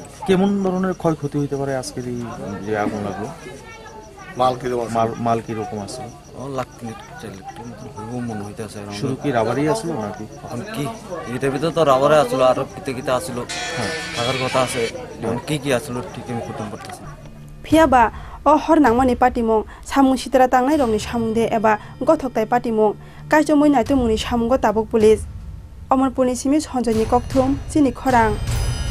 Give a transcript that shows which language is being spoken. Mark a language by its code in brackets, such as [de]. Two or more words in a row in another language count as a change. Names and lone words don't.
[bn] কেমন ধরনের ক্ষয়ক্ষতি হইতে পারে আজকের এই যে আগুন লাগলো মাল কি রকম আছে ও লাখ মিনিট মনে হইতাছে শুরু কি রাবারই আসলো নাকি এখন কি এটার ভিতরে তো রাবারে আসলো আর কিতে আসলো হ্যাঁ থাকার কথা আছে কি আসলো ঠিক আমি খুঁজতে পারতেছি [trp] Piaba, O Hornangmani Patimong, Samung Sitra Tangai Romni Shamunde Eba, Gotok Patimong, Kajomoy Natumuni Shamungo Tabuk Police. Omar Punisimis Honjani Koktum, Chini Khorang.